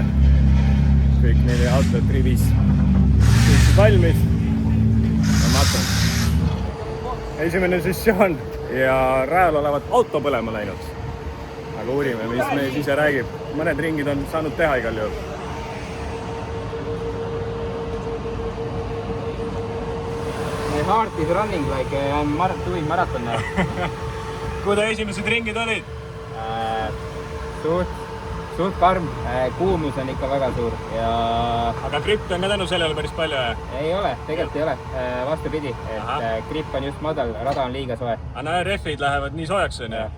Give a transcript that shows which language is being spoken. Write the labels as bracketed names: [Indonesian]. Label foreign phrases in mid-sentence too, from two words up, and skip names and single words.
[Estonian] Kõik 4 autot rivis. Kõik valmis. Ja matun. Esimene sessioon ja rajal olevat auto põlema läinud. Aga uurime, mis mees ise räägib. Mõned ringid on saanud teha igal juhul. [English] My heart is running like I'm doing marathon now. [Estonian] Kuidas esimesed ringid olid? Suht karm, kuumus on ikka väga suur ja... Aga grippi on ka tänu sellele päris palju, jah? Ei ole, tegelikult ei ole. Vastupidi, et gripp on just madal, rada on liiga soe. Aga rehvid lähevad nii soojaks, on ju?